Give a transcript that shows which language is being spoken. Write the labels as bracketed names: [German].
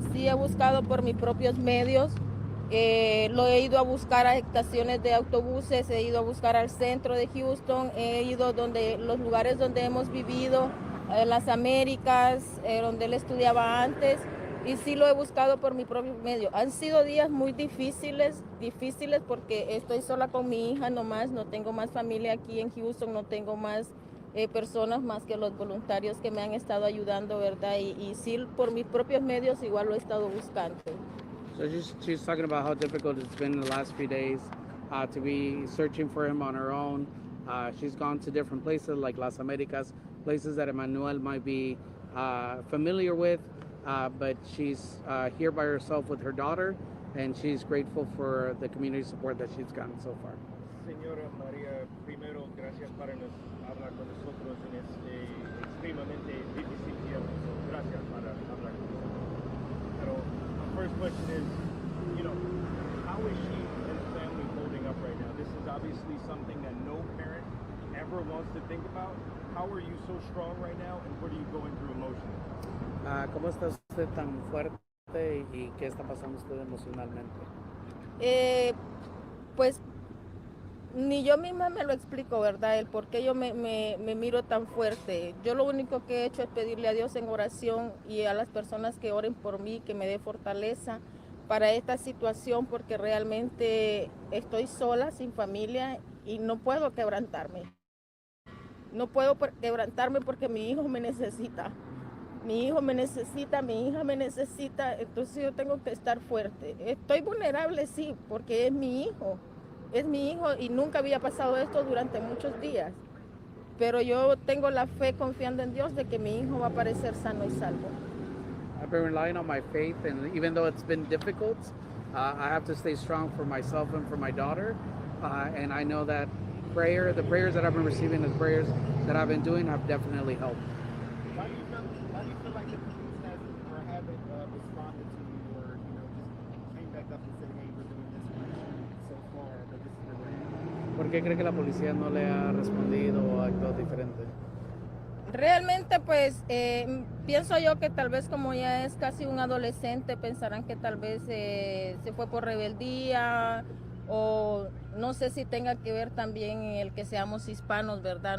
[Spanish] Sí he buscado por mis propios medios. Lo he ido a buscar a estaciones de autobuses, he ido a buscar al centro de Houston, he ido los lugares donde hemos vivido, las Américas, donde él estudiaba antes, y sí lo he buscado por mi propio medio. Han sido días muy difíciles porque estoy sola con mi hija nomás, no tengo más familia aquí en Houston, no tengo más personas más que los voluntarios que me han estado ayudando, ¿verdad? Y sí por mis propios medios igual lo he estado buscando. [English] So she's talking about how difficult it's been in the last few days to be searching for him on her own. She's gone to different places like Las Americas, places that Emmanuel might be familiar with, but she's here by herself with her daughter, and she's grateful for the community support that she's gotten so far. [Spanish] Señora María, primero, gracias para hablar con nosotros en este extremadamente difícil tiempo. Gracias para hablar con nosotros. [English] Pero first question is, how is she and the family holding up right now? This is obviously something that no parent ever wants to think about. How are you so strong right now, and what are you going through emotionally? [Spanish] ¿Cómo está usted tan fuerte y qué está pasando usted emocionalmente? Pues ni yo misma me lo explico, ¿verdad? El por qué yo me miro tan fuerte. Yo lo único que he hecho es pedirle a Dios en oración y a las personas que oren por mí, que me dé fortaleza para esta situación, porque realmente estoy sola, sin familia, y no puedo quebrantarme. No puedo quebrantarme porque mi hijo me necesita. Mi hijo me necesita, mi hija me necesita, entonces yo tengo que estar fuerte. Estoy vulnerable, sí, porque es mi hijo. Es mi hijo y nunca había pasado esto durante muchos días. Pero yo tengo la fe confiando en Dios de que mi hijo va a aparecer sano y salvo. [English] I've been relying on my faith, and even though it's been difficult, I have to stay strong for myself and for my daughter. And I know that the prayers that I've been receiving, the prayers that I've been doing have definitely helped. How do you feel like the police haven't responded to you, or just came back up and said, hey, we're doing this so far, but this is the way? [Spanish] ¿Por qué cree que la policía no le ha respondido o ha actuado diferente? Realmente, pues, pienso yo que tal vez como ya es casi un adolescente, pensarán que tal vez se fue por rebeldía, o no sé si tenga que ver también el que seamos hispanos, ¿verdad?